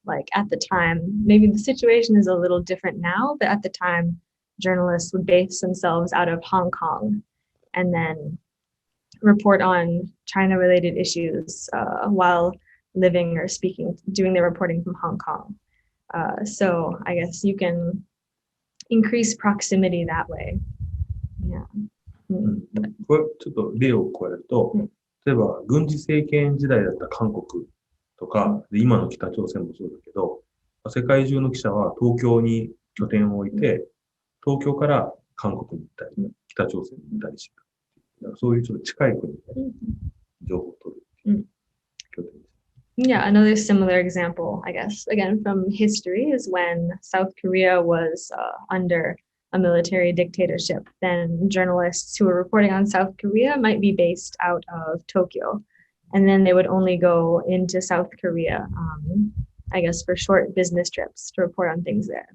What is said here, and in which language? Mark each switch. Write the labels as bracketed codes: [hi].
[en] Like at the time, maybe the situation is a little different now, but at the time, journalists would base themselves out of Hong Kong and then report on China-related issues while living or doing their reporting from Hong Kong. So I guess you can increase proximity that way. Yeah. [ja] これちょっと例を加えると、例えば軍事政権時代だった韓国とか、今の北朝鮮もそうだけど、世界中の記者は東京に拠点を置いて、東京から韓国に行ったり、北朝鮮に行ったりしてる。そういうちょっと近い国で情報を取るっていう拠点です。 [en] Yeah, another similar example, I guess, again, from history is when South Korea was under a military dictatorship. Then journalists who were reporting on South Korea might be based out of Tokyo. And then they would only go into South Korea, I guess, for short business trips to report on things there.